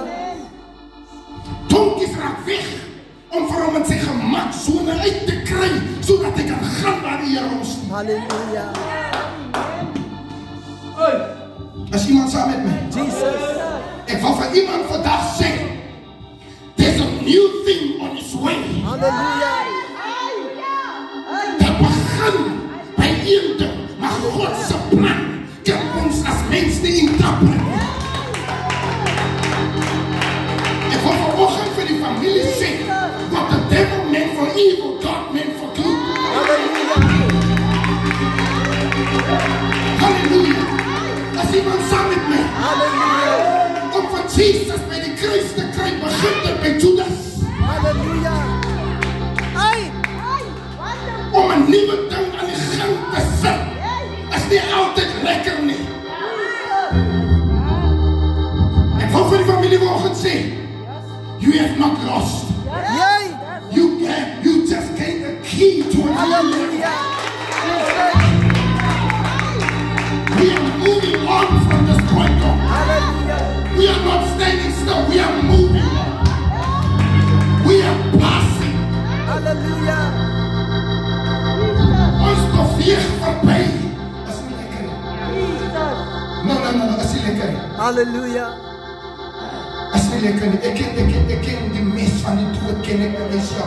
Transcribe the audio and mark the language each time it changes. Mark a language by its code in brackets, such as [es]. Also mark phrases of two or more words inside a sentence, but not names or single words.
[af] Donkies raak weg, om vir hom in sy gemaksone uit te kry, sodat hy kan gaan waar die Here hom stuur. Halleluja. Is iemand saam met my? Jesus. Ek wil vir iemand vandag sê, [en] there's a new thing on its way. [af] Halleluja. Dat begin by een ding, maar God se plan kan ons as mens nie interpreteer. Ek wil vanoggend vir die familie sê, [en] what the devil meant for evil, God meant for good. [af] Halleluja. As iemand saam met my. Halleluja. Om van Jesus by die kruis te kry, begin dit by Judas. Halleluja. Ai. Om 'n nuwe ding aan die gang te sit, is nie altyd lekker nie. Ek wil vir die familie vanoggend sê, [en] you have not lost. Yay. You just gained a key to a new life. [af] Halleluja. [en] We are moving on from this point on. [af] Halleluja. [en] We are not standing still, we are moving on. We are passing. [af] Halleluja. Ons beweeg verby. Is nie lekker nie. No, is nie lekker nie. Halleluja. Is nie lekker nie. Ek ken die mes van die dood, ken ek by myself.